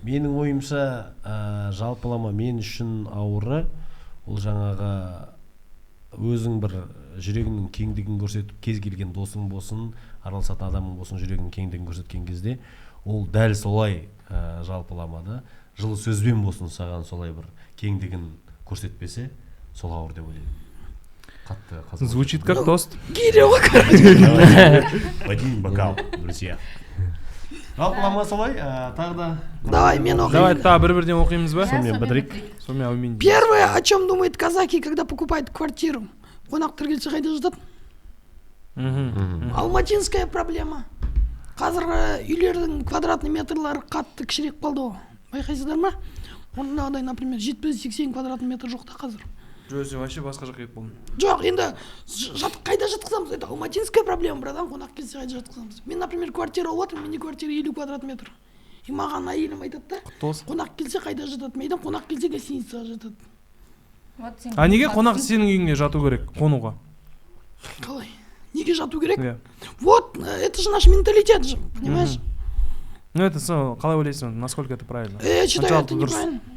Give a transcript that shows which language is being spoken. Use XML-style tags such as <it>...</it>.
<kk>Менің ойымша жалпылама мен үшін ауыры ол жаңағы өзің бір жүрегіңнің кеңдігін көрсетіп, кез келген досың болсын, араласатын адамың болсын, жүрегінің кеңдігін көрсеткен кезде ол дәл солай жалпыламада жылы сөзбен болсын саған солай бір кеңдігін көрсетпесе, сол ауыр деп ойлаймын.</kk> <ru>Звучит как тост. Гиря ғой, короче. Один бокал, друзья.</ru> <kk>жалпылама солай тағы да Давай, мен оқимын. Давай тағы бір-бірден оқимыз ба? сонымен бітірейік. Сонымен әумин.</kk> <ru>Первое, о чем думает казахи, когда покупают квартиру.</ru> <kk>Қонақтар келсе қайда жатады?</kk> <ru>Алматинская проблема.</ru> <kk>Қазір үйлердің квадратный метрлары қатты кішірек қалды ғой. Байқайсыздар ма? Ондай, например, 70-80 квадратный метр жоқ та қазір. Жоқ, вообще басқа жаққа кетіп қалдым. Жоқ, енді қайда жатқызамыз?</kk> <ru>Это алматинская проблема, братан.</ru> <kk>Қонақ келсе қайда жатқызамыз? Мен, например, квартира алып отырмын, менде квартира 50 квадрат метр. И маған әйелім айтады да, қонақ келсе қайда жатады? Мен айтамын, қонақ келсе гостиницаға жатады. А неге қонақ сенің үйіңе жату керек, қонуға? Қалай? Неге жату керек? Иә.</kk> <ru>Вот, это же наш менталитет же, понимаешь? Ну это</ru> <kk>қалай ойлайсың,</kk> <ru>насколько это правильно? Я считаю, это неправильно.</ru>